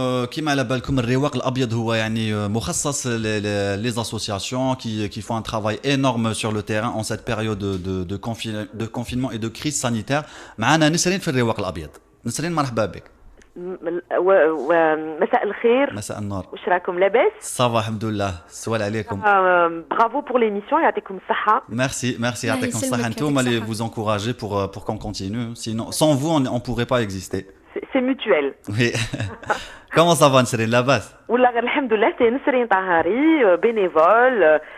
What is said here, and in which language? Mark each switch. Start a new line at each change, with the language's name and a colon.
Arabic: كيما على بالكم الرواق الابيض هو يعني مخصص
French: les associations qui font un travail énorme sur le terrain en cette période de confinement et de crise sanitaire.
Arabic: معنا نسرين في الرواق الابيض. نسرين مرحبا بك. مساء الخير. مساء النور. واش راكم لاباس؟ صافا الحمد لله. السؤال عليكم. برافو
French: pour l'émission,
Arabic: يعطيكم الصحة. Merci يعطيكم الصحة. انتم اللي
French: vous encouragez pour qu'on continue. Sinon sans vous on pourrait pas exister. C'est mutuel. Oui. Comment ça va Nesrine
Arabic: لاباس؟ والله الحمد لله. سي نسرين طهاري bénévole.